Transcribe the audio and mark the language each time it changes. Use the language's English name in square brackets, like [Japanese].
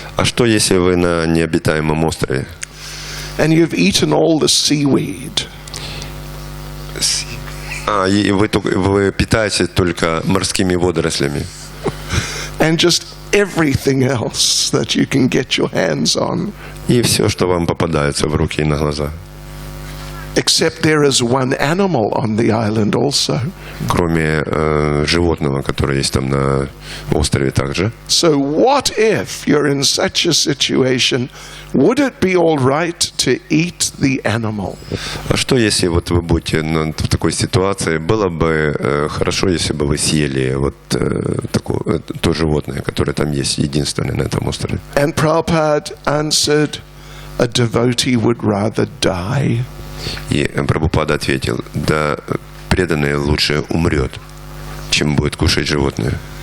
[Russian] А что, если вы на необитаемом острове? [English] And you've eaten all the seaweed. [Russian] И вы питаетесь только морскими водорослями. [English] And just everything else that you can get your hands on. [Russian] И все, что вам попадается в руки и на глаза. [English] Except there is one animal on the island also. [Russian] Кроме животного, которое есть там на острове также. [English] So what if you're in such a situation? Would it be all right to eat the animal? [Russian] А что, если вот вы будете в такой ситуации? Было бы хорошо, если бы вы съели вот то животное, которое там есть, единственное на этом острове. [English] And Prabhupada answered, a devotee would rather die. [Russian] И Прабхупада ответил, да, преданный лучше умрет, чем будет кушать животное.